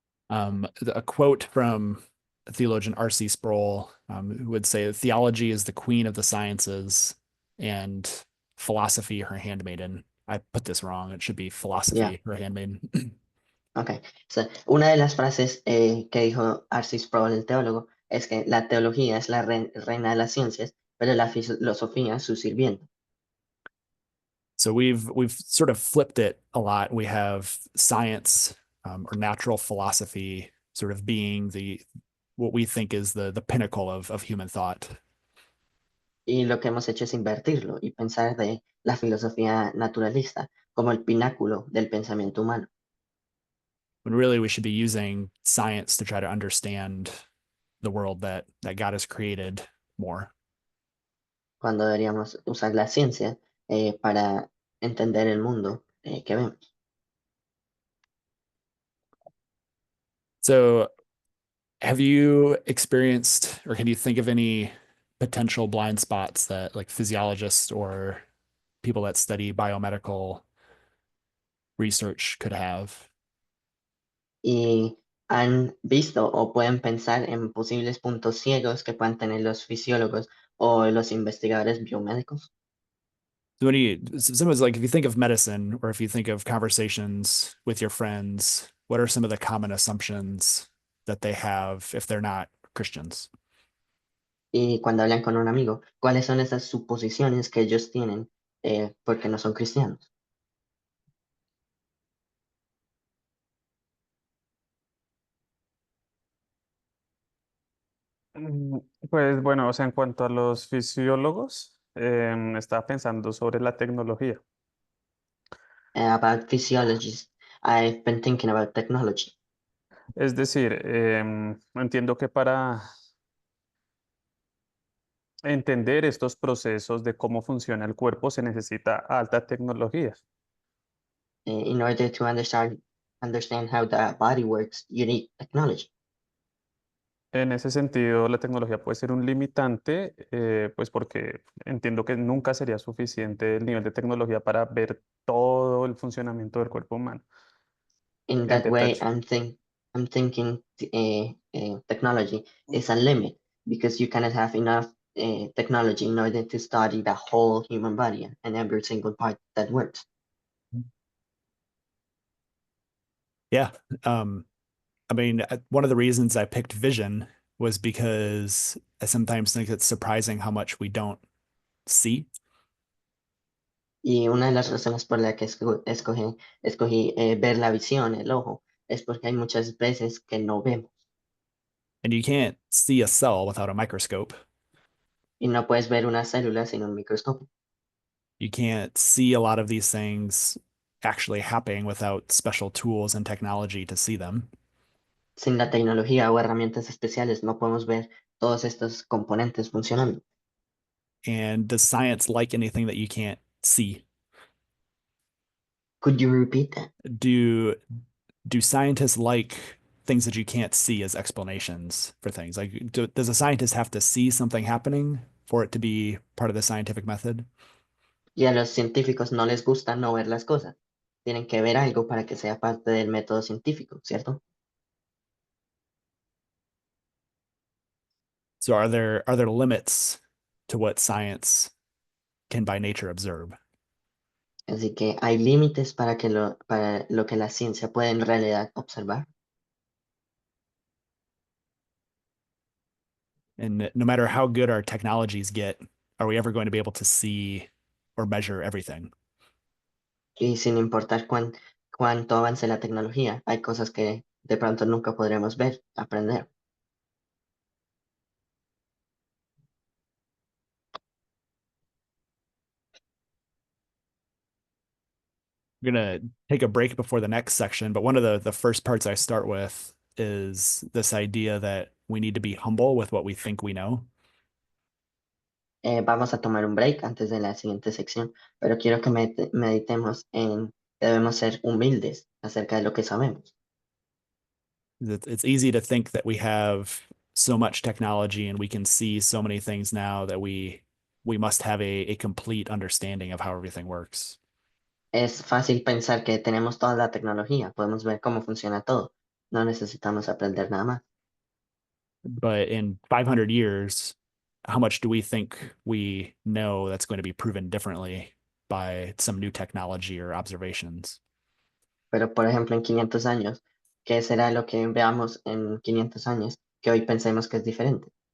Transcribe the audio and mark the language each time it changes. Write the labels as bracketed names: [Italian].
[English] A quote from theologian R.C. Sproul, who would say theology is the queen of the sciences and philosophy her handmaiden. I put this wrong. It should be philosophy her handmaiden. Okay. [Spanish] So, una de las frases que dijo R.C. Sproul, el teólogo, es que la teología es la reina de las ciencias, pero la filosofía su sirviente. [English] So we've sort of flipped it a lot. We have science, or natural philosophy sort of being what we think is the pinnacle of human thought. [Spanish] Y lo que hemos hecho es invertirlo y pensar de la filosofía naturalista como el pináculo del pensamiento humano. [English] when really we should be using science to try to understand the world that God has created more. [Spanish] cuando deberíamos usar la ciencia para entender el mundo que vemos. [English] So, have you experienced, or can you think of any potential blind spots that like physiologists or people that study biomedical research could have? [Spanish] Y han visto o pueden pensar en posibles puntos ciegos que puedan tener los fisiólogos o los investigadores biomédicos. [English] So when you, someone's like, if you think of medicine or if you think of conversations with your friends, what are some of the common assumptions that they have if they're not Christians? [Spanish] Y cuando hablan con un amigo, ¿cuáles son esas suposiciones que ellos tienen porque no son cristianos? Mm, Pues bueno, o sea, en cuanto a los fisiólogos, estaba pensando sobre la tecnología. [English] About physiologists, I've been thinking about technology. [Spanish] Es decir, entiendo que para entender estos procesos de cómo funciona el cuerpo se necesita alta tecnología. [English] In order to understand how the body works, you need technology. [Spanish] En ese sentido, la tecnología puede ser un limitante, pues porque entiendo que nunca sería suficiente el nivel de tecnología para ver todo el funcionamiento del cuerpo humano [English] In [Spanish] en [English] that way, [Spanish] detalle. [English] I'm thinking technology is a limit because you cannot have enough technology in order to study the whole human body and every single part that works. Yeah. I mean, one of the reasons I picked vision was because I sometimes think it's surprising how much we don't see. [Spanish] Y una de las razones por la que escogí ver la visión, el ojo, es porque hay muchas veces que no vemos [English] And you can't see a cell without a microscope. [Spanish] y no puedes ver una célula sin un microscopio. [English] You can't see a lot of these things actually happening without special tools and technology to see them. [Spanish] Sin la tecnología o herramientas especiales no podemos ver todos estos componentes funcionando. [English] And does science like anything that you can't see? Could you repeat that? Do do scientists like things that you can't see as explanations for things? Like, does a scientist have to see something happening for it to be part of the scientific method? [Spanish] Y a los científicos no les gusta no ver las cosas. Tienen que ver algo para que sea parte del método científico, ¿cierto? [English] So are there limits to what science can by nature observe? [Spanish] Así que hay límites para lo que la ciencia puede en realidad observar. [English] And no matter how good our technologies get, are we ever going to be able to see or measure everything? [Spanish] Y sin importar cuánto avance la tecnología, hay cosas que de pronto nunca podremos ver, aprender. [English] We're gonna take a break before the next section, but one of the first parts I start with is this idea that we need to be humble with what we think we know. [Spanish] Vamos a tomar un break antes de la siguiente sección, pero quiero que meditemos en que debemos ser humildes acerca de lo que sabemos. [English] It's easy to think that we have so much technology and we can see so many things now that we must have a complete understanding of how everything works. [Spanish] Es fácil pensar que tenemos toda la tecnología, podemos ver cómo funciona todo, no necesitamos aprender nada más. [English] But in 500 years, how much do we think we know that's going to be proven differently by some new technology or observations? [Spanish] Pero, por ejemplo, en 500 años, ¿qué será lo que veamos en 500 años que hoy pensemos que es diferente?